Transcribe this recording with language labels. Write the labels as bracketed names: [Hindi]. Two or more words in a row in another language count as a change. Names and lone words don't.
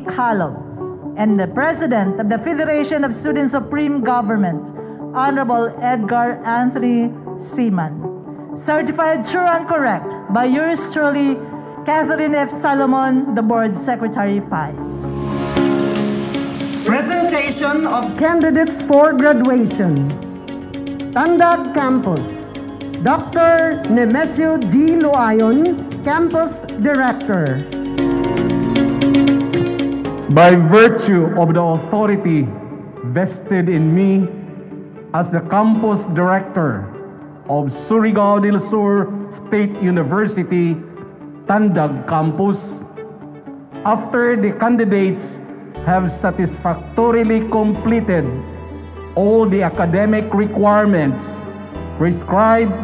[English] Calov, and the President of the Federation of Student Supreme Government, Honorable Edgar Anthony Seaman. Certified true and correct by yours truly, Catherine F. Salomon, the Board Secretary 5. Presentation of candidates for graduation. Tandag Campus, Dr. Nemesio G. Loayon, Campus Director. By virtue of the authority vested in me as the Campus Director of Surigao del Sur State University, Tandag Campus, after the candidates have satisfactorily completed all the academic requirements prescribed